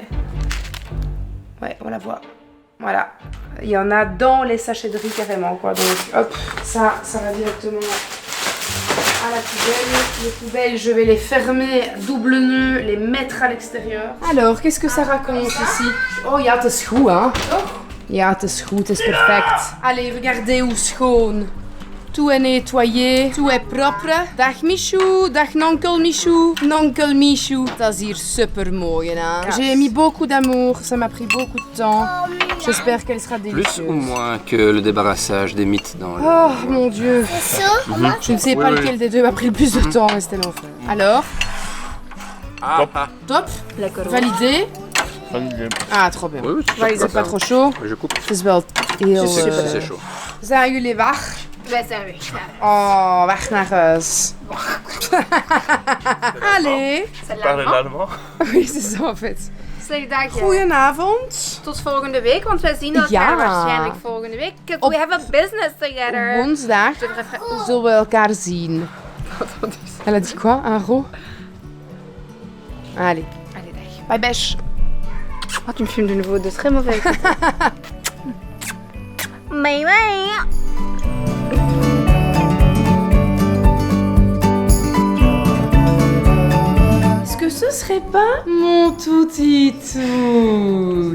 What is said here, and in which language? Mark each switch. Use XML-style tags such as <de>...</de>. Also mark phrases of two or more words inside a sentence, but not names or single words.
<fr>Ouais, on la voit. Voilà. Il y en a dans les sachets de riz carrément, quoi. Donc, hop, ça va directement à la poubelle. Les poubelles, je vais les fermer double nœud, les mettre à l'extérieur. Alors, qu'est-ce que ça raconte ici?</fr> <nl>Oh, ja, het is goed, hein? Ja, het is goed, het is perfect.</nl> <fr>Allez, regardez</fr> <nl>hoe schoon.</nl> <fr>Tout est nettoyé, tout est propre.</fr> <nl>Dag Michou, dag nonkel Michou. Nonkel Michou, dat is hier super mooi, hein?</nl> <fr>J'ai mis beaucoup d'amour, ça m'a pris beaucoup de temps. J'espère qu'elle sera délicieuse. Plus ou moins que le débarrassage des mythes dans le... Oh mon dieu. C'est ça? Je ne sais pas lequel des deux m'a pris le plus de temps, mais c'était l'enfer. Alors, top. Validé. Ah, trop bien. Oui, C'est pas trop chaud. Je coupe.</fr> <nl>Het is wel heel...</nl> <fr>C'est chaud.</fr> <nl>Zijn jullie wach? Wij zijn weg. Oh, weg naar huis.</nl> <fr>Allez. Parle l'allemand? Oui, c'est ça en fait.</fr> <nl>Zeg dag. Goedenavond. Tot volgende week, want wij zien elkaar waarschijnlijk volgende week.</nl> <en>We have a business together.</en> <nl>Woensdag zullen we elkaar zien.</nl> <fr>Elle a dit quoi? Un ro? Allez.</fr> <nl>Allez, dag.</nl> <en>Bye bêche.</en> <fr>Oh, tu me filmes de nouveau de très mauvais.</fr> <en>Bye bye.</en> <fr>Est-ce que ce serait pas mon touti-tout?</fr>